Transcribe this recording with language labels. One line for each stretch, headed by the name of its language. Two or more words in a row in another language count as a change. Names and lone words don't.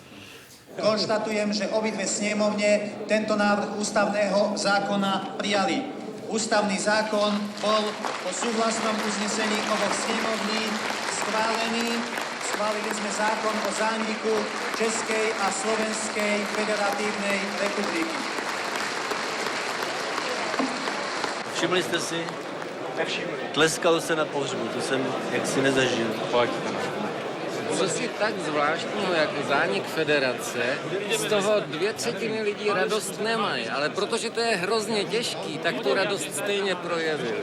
Slovak: Konštatujem, že obidve snemovne tento návrh ústavného zákona prijali. Ústavný zákon bol po súhlasnom uznesení oboch snemovní schválený. Schválili sme zákon o zániku Českej a Slovenskej federatívnej republiky.
Czech: Všimli jste si? Nevšimli. Tleskalo se na pohřbu, to jsem jaksi nezažil. Fakt. Co si tak zvláštního jako zánik federace, z toho 2/3 lidí radost nemají, ale protože to je hrozně těžký, tak tu radost stejně projevili.